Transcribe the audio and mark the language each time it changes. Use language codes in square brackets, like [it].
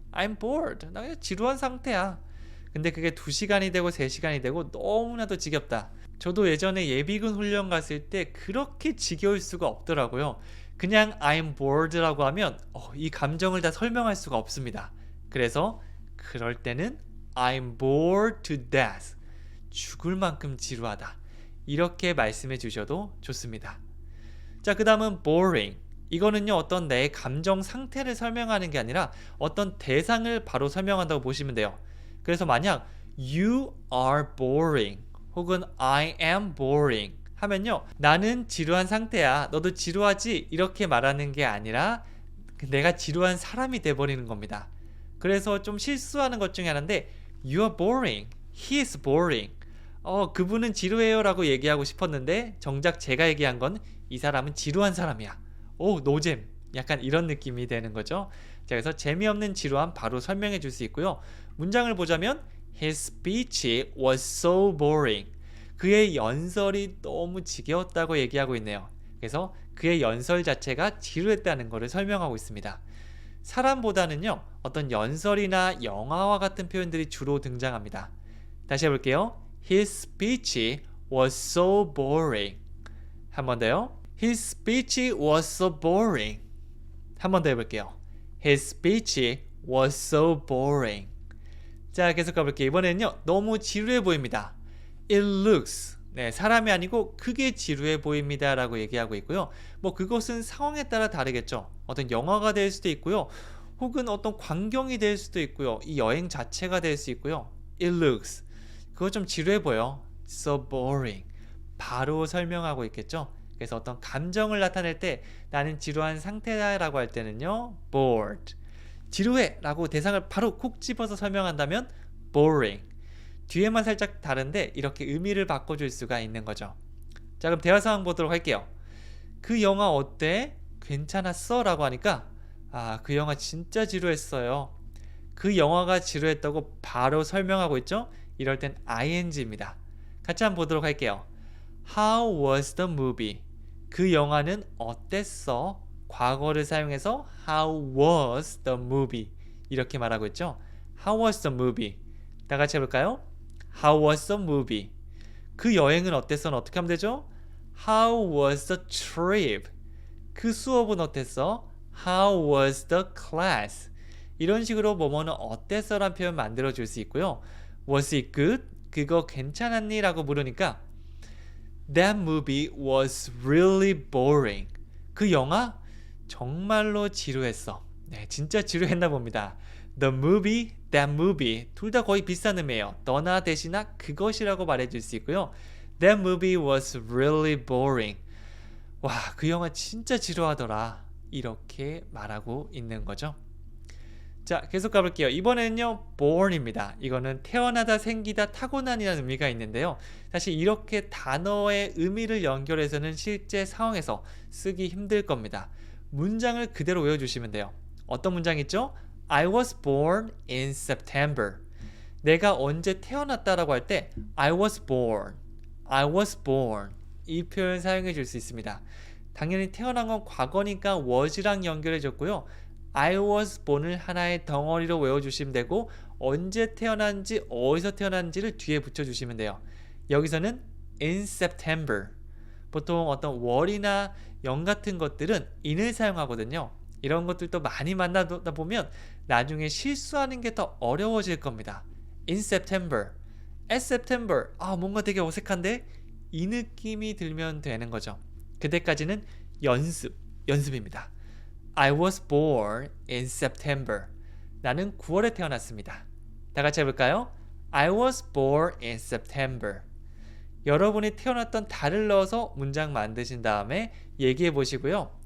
[en] I'm bored. [ko] 나 그냥 지루한 상태야. 근데 그게 2시간이 되고 3시간이 되고 너무나도 지겹다. 저도 예전에 예비군 훈련 갔을 때 그렇게 지겨울 수가 없더라고요. 그냥 [en] I'm bored [ko] 라고 하면 이 감정을 다 설명할 수가 없습니다. 그래서 그럴 때는 [en] I'm bored to death. [ko] 죽을 만큼 지루하다. 이렇게 말씀해 주셔도 좋습니다. 자, 그 다음은 boring. 이거는요 어떤 내 감정 상태를 설명하는 게 아니라 어떤 대상을 바로 설명한다고 보시면 돼요. 그래서 만약 [en] You are boring [ko] 혹은 [en] I am boring [ko] 하면요 나는 지루한 상태야. 너도 지루하지? 이렇게 말하는 게 아니라 내가 지루한 사람이 돼버리는 겁니다. 그래서 좀 실수하는 것 중에 하나인데 [en] You are boring. He is boring. [ko] 그분은 지루해요 라고 얘기하고 싶었는데 정작 제가 얘기한 건 이 사람은 지루한 사람이야. 오, 노잼. 약간 이런 느낌이 되는 거죠. 자, 그래서 재미없는 지루함 바로 설명해 줄 수 있고요. 문장을 보자면 [en] His speech was so boring. [ko] 그의 연설이 너무 지겨웠다고 얘기하고 있네요. 그래서 그의 연설 자체가 지루했다는 것을 설명하고 있습니다. 사람보다는요 어떤 연설이나 영화와 같은 표현들이 주로 등장합니다. 다시 해볼게요. [en] His speech was so boring. [ko] 한 번 더요. [en] His speech was so boring. [ko] 한 번 더 해볼게요. [en] His speech was so boring. [ko] 자, 계속 가볼게요. 이번에는요 너무 지루해 보입니다. [en] It looks. [ko] 네, 사람이 아니고 그게 지루해 보입니다 라고 얘기하고 있고요. 뭐 그것은 상황에 따라 다르겠죠. 어떤 영화가 될 수도 있고요. 혹은 어떤 광경이 될 수도 있고요. 이 여행 자체가 될 수 있고요. [en] It looks. [ko] 그거 좀 지루해 보여. [en] So boring. [ko] 바로 설명하고 있겠죠. 그래서 어떤 감정을 나타낼 때 나는 지루한 상태다 라고 할 때는요. bored. 지루해 라고 대상을 바로 콕 집어서 설명한다면 boring. 뒤에만 살짝 다른데 이렇게 의미를 바꿔줄 수가 있는 거죠. 자, 그럼 대화 상황 보도록 할게요. 그 영화 어때? 괜찮았어? 라고 하니까 그 영화 진짜 지루했어요. 그 영화가 지루했다고 바로 설명하고 있죠? 이럴 땐 ing입니다. 같이 한번 보도록 할게요. [en] How was the movie? [ko] 그 영화는 어땠어? 과거를 사용해서 [en] How was the movie? [ko] 이렇게 말하고 있죠? [en] How was the movie? [ko] 다 같이 해볼까요? [en] How was the movie? [ko] 그 여행은 어땠어? 어떻게 하면 되죠? [en] How was the trip? [ko] 그 수업은 어땠어? [en] How was the class? [ko] 이런 식으로 뭐뭐는 어땠어? 라는 표현 만들어 줄 수 있고요. [en] Was it good? [ko] 그거 괜찮았니? 라고 물으니까 [en] That movie was really boring. [ko] 그 영화 정말로 지루했어. 네, 진짜 지루했나 봅니다. The movie, that movie 둘 다 거의 비슷한 의미예요. 너나 대신나 그것이라고 말해줄 수 있고요. [en] That movie was really boring. [ko] 와, 그 영화 진짜 지루하더라. 이렇게 말하고 있는 거죠. 자, 계속 가볼게요. 이번에는요, born입니다. 이거는 태어나다, 생기다, 타고난이라는 의미가 있는데요. 사실 이렇게 단어의 의미를 연결해서는 실제 상황에서 쓰기 힘들 겁니다. 문장을 그대로 외워주시면 돼요. 어떤 문장 있죠? [en] I was born in September. [ko] 내가 언제 태어났다라고 할 때 [en] I was born, I was born [ko] 이 표현 사용해 줄 수 있습니다. 당연히 태어난 건 과거니까 was랑 연결해 줬고요. [en] I was born [ko] 을 하나의 덩어리로 외워주시면 되고 언제 태어난지 어디서 태어난지를 뒤에 붙여주시면 돼요. 여기서는 in September 보통 어떤 월이나 연 같은 것들은 in을 사용하거든요. 이런 것들도 많이 만나다 보면 나중에 실수하는 게 더 어려워질 겁니다. in September, at September 뭔가 되게 어색한데? 이 느낌이 들면 되는 거죠. 그때까지는 연습입니다. [en] I was born in September. [ko] 나는 9월에 태어났습니다. 다 같이 해볼까요? [en] I was born in September. [ko] 여러분이 태어났던 달을 넣어서 문장 만드신 다음에 얘기해 보시고요.